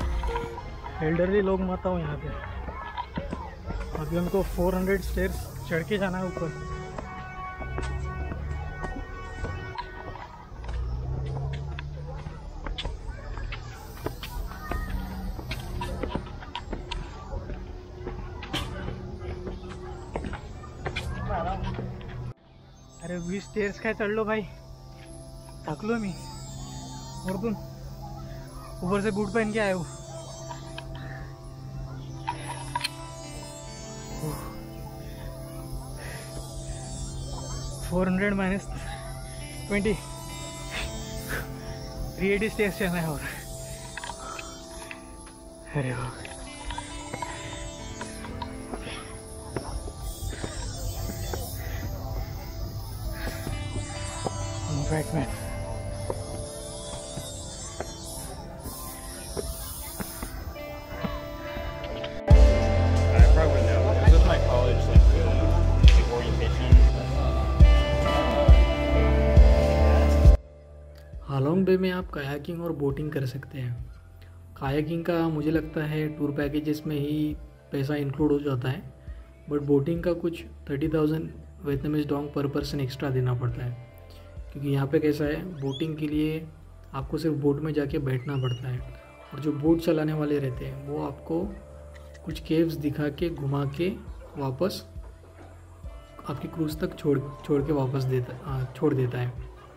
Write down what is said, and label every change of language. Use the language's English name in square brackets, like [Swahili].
[Hindi] Elderly लोग मत आओ यहाँ पे। अभी हमको 400 स्टेयर्स चढ़ के जाना है ऊपर। [Marathi] अरे 20 स्टेयर्स काय चढलो भाई, थकलो मी वरतून। [Hindi] ऊपर से बूट पहन के आए हो। $400 minus 20 380 स्टेयर्स चलना है और अरे वाह, Batman. [English] I probably wouldn't know. It was with my college, like orientation. [Hindi] Halong Bay में आप कायाकिंग और बोटिंग कर सकते हैं। कायाकिंग का मुझे लगता है टूर पैकेजेस में ही पैसा इंक्लूड हो जाता है, बट बोटिंग का कुछ 30,000 वियतनामीज डोंग पर पर्सन एक्स्ट्रा देना पड़ता है, क्योंकि यहाँ पे कैसा है, बोटिंग के लिए आपको सिर्फ बोट में जाके बैठना पड़ता है, और जो बोट चलाने वाले रहते हैं वो आपको कुछ केव्स दिखा के घुमा के वापस आपकी क्रूज़ तक छोड़ के वापस छोड़ देता है।